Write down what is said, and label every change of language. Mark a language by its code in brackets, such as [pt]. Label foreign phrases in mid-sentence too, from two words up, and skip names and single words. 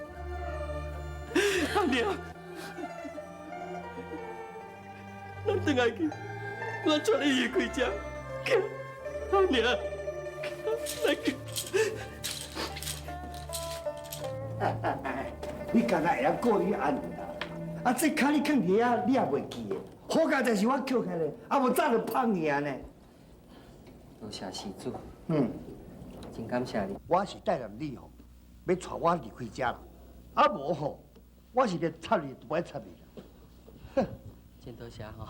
[nan] 阿娘，咱转来去，我带你离开这。阿娘，来去。你敢若会晓顾你安尼啦？啊，这卡你放伫遐，你也袂记的。好佳就是我捡起来，啊无早就放去啊呢。多谢施主，嗯，真感谢你。我是带着你吼，要带我离开遮啦。啊无吼，我是连插你都不爱插你啦。哼，真多谢吼。